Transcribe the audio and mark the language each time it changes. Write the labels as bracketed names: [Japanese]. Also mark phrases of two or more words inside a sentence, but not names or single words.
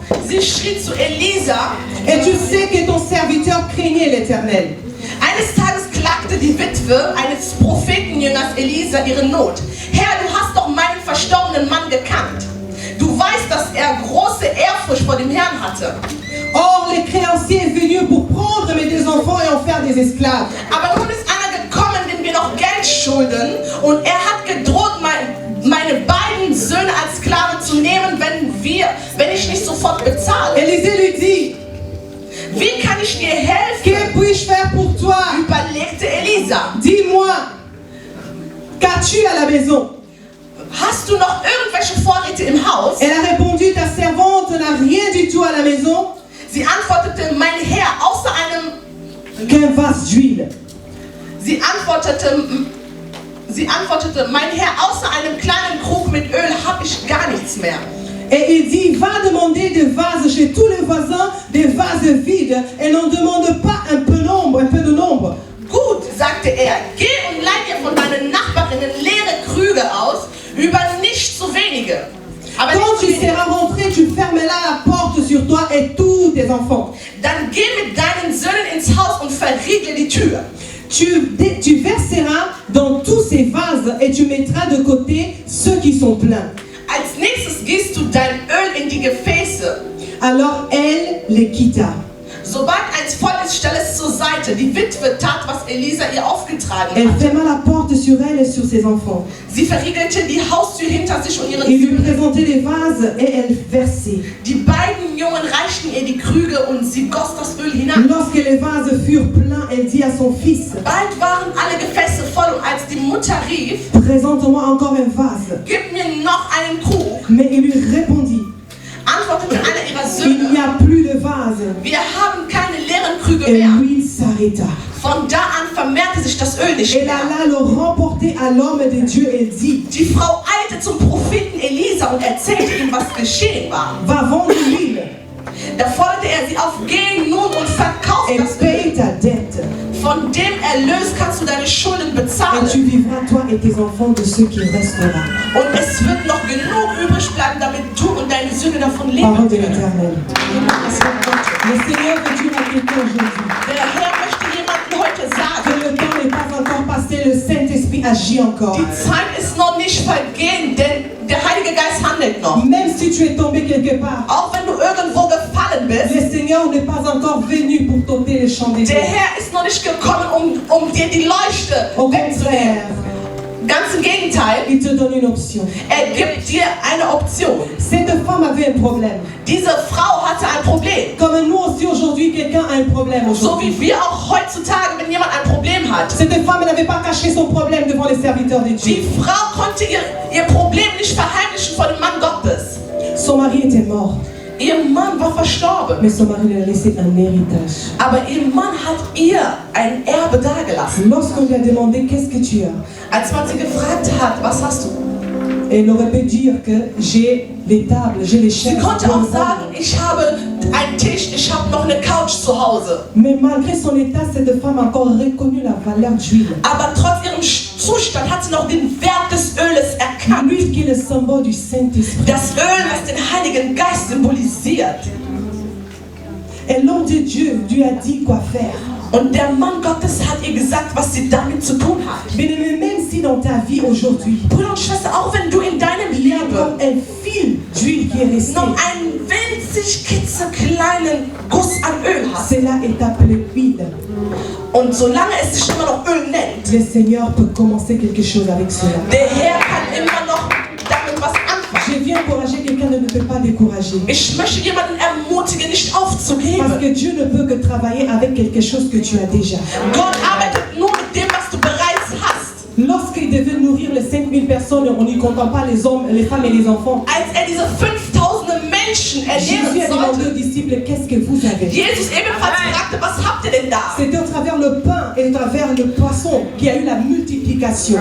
[German] Sie schrie zu Elisa. [French] Et tu sais que ton serviteur craignait l'Éternel. [German] Eines Tages klagte die Witwe eines Prophetenjüngers Elisa ihre Not. Herr, du hast doch meinen verstorbenen Mann gekannt. Du weißt, dass er große Ehrfurcht vor dem Herrn hatte. [French] Or, les créanciers est venu pour prendre mes 2 enfants et en faire des esclaves. [German] Aber nun ist einer gekommen, dem wir noch Geld schulden, und er hat gedroht, meine beiden Söhne als Sklave zu nehmen, wenn ich nicht sofort bezahle. [French] Élisée lui dit: [German] Wie kann ich dir helfen? [French] Que puis-je faire pour toi? [German] Überlegte Elisa. [French] Dis-moi, qu'as-tu à la maison? [German] Hast du noch irgendwelche Vorräte im Haus? [French] Elle a répondu: ta servante n'a rien du tout à la maison [German] Sie antwortete, mein Herr, außer [French] qu'un vase d'huile. [German] Sie antwortete, mein Herr, außer einem kleinen Krug mit Öl habe ich gar nichts mehr. [French] Et il dit: va demander des vases chez tous les voisins, des vases vides, et n'en demande pas un peu de nombre. [German] Gut, sagte er, geh und leih dir von deinen Nachbarinnen leere Krüge aus, über nicht zu wenige. Aber [French] Quand [German] nicht zu [French] tu [German] wenige. [French] seras rentré, tu fermeras la porte sur toi et tous tes enfants. [German] Dann geh mit deinen Söhnen ins Haus und verriegle die Tür. [French] Tu verseras dans tous ces vases et tu mettras de côté ceux qui sont pleins. [German] Als nächstes gießt du dein Öl in die Gefäße. [French] Alors elle les quitta. [German] Sobald eins voll ist, stell es zur Seite. Die Witwe tat, was Elisa ihr aufgetragen [French] Elle [German] hat. [French] ferma la porte sur elle et sur ses enfants. [German] Sie verriegelte die Haustür hinter sich und ihren [French] Il lui [German] Söhnen. [French] présentait les vases et elle versait. [German] Die beiden Jungen reichten ihr die Krüge und sie goss das Öl hinein. [French] Lorsque les vases furent pleins, elle dit à son fils: [German] Bald waren alle Gefäße voll und als die Mutter rief, [French] présente-moi encore un vase. [German] gib mir noch einen Krug, [French] Mais il lui répondit: [German] antwortete einer ihrer [French] il n'y [German] Söhne, [French] a plus de vase. [German] wir haben keine leeren Krüge [French] Et [German] mehr. [French] l'huile s'arrêta. [German] Von da an vermehrte sich das Öl nicht [French] Elle [German] mehr. [French] alla le remporter à l'homme de Dieu et dit: [German] Die Frau eilte zum Propheten Elisa und erzählte ihm, was geschehen war. [French] va vendre l'huile [German] Da forderte er sie auf, geh nun und verkauf [French] et [German] das [French] paye [German] Öl. [French] ta dette. [German] Von dem Erlös kannst du deine Schulden [French] Et [German] bezahlen. [French] tu vivras, toi et tes enfants, de ce qui restera. [German] Und es wird noch genug übrig bleiben, damit du und deine Söhne davon [French] Parole [German] leben [French] de [German] können. [French] l'Éternel. Le Seigneur veut dire à quelqu'un aujourd'hui [German] Der Herr möchte jemandem heute [French] que [German] sagen, [French] le temps n'est pas encore passé, le Saint-Esprit agit encore. [German] die Zeit ist noch nicht vergehen, denn der Heilige Geist handelt noch. [French] Même si tu es tombé quelque part, [German] Auch wenn du irgendwo gefallen bist, [French] le Seigneur n'est pas encore venu pour t'ôter les [German] der [French] chandeliers. [German] Herr ist noch nicht gekommen, um dir die Leuchte [French] Au [German] wegzunehmen. [French] contraire, [German] Ganz im Gegenteil, [French] il te donne une option. [German] gibt dir eine Option. [French] Cette femme avait un problème. [German] Diese Frau hatte ein Problem. [French] Comme nous aussi aujourd'hui, quelqu'un a un problème [German] So [French] aujourd'hui. [German] wie wir auch heutzutage, wenn jemand ein Problem hat. [French] Cette femme n'avait pas caché son problème devant les serviteurs de Dieu. [German] Die Frau konnte ihr Problem nicht verheimlichen vor dem Mann Gottes. [French] Son mari était mort, [German] Ihr Mann war verstorben, [French] mais son mari lui a laissé un héritage. [German] aber ihr Mann hat ihr ein Erbe dagelassen. [French] Lorsqu'on lui a demandé qu'est-ce que tu as, [German] Als man sie gefragt hat, was hast du? [French] elle aurait pu dire que j'ai les tables, j'ai les [German] Sie [French] chaises. [German] konnte auch sagen, ich habe einen Tisch, ich habe noch eine Couch zu Hause. [French] Mais malgré son état, cette femme a encore reconnu la valeur d'huile. [German] Aber trotz ihrem Zustand hat sie noch den Wert des Öles erkannt. [French] L'huile qui est le symbole du Saint-Esprit. [German] Das Öl, das den Heiligen Geist symbolisiert. [French] Et l'homme de Dieu lui a dit quoi faire. [German] Und der Mann Gottes hat ihr gesagt, was sie damit zu tun hat. [French] Bien-aimé, même si dans ta vie aujourd'hui, [German] Bruder und Schwester, auch wenn du in deinem [French] il y a [German] Leben [French] encore un fil d'huile qui est resté, [German] noch einen winzig klitzekleinen Guss an Öl hast. [French] cela est appelé huile. [German] Und solange es sich immer noch Öl nennt, [French] Le Seigneur peut commencer quelque chose avec cela. [German] der Herr kann immer noch damit was anfangen. [French] Je viens encourager quelqu'un de ne peut pas décourager. [German] Ich möchte jemanden ermutigen, nicht [French] Parce [German] aufzugeben. [French] que Dieu ne peut que travailler avec quelque chose que tu as déjà. [German] Gott arbeitet nur mit dem, was du bereits hast. [French] Lorsqu'il devait nourrir les 5000 personnes, on n'y compte pas les hommes, les femmes et les enfants. [German] Als diese 5000 Menschen [French] Jésus a [German] ernähren [French] demandé aux [German] sollte, [French] disciples, qu'est-ce que vous avez? [German] Jesus ebenfalls fragte, was habt ihr denn da? [French] C'était au travers le pain et au travers le poisson qu'il y a eu la multiplication.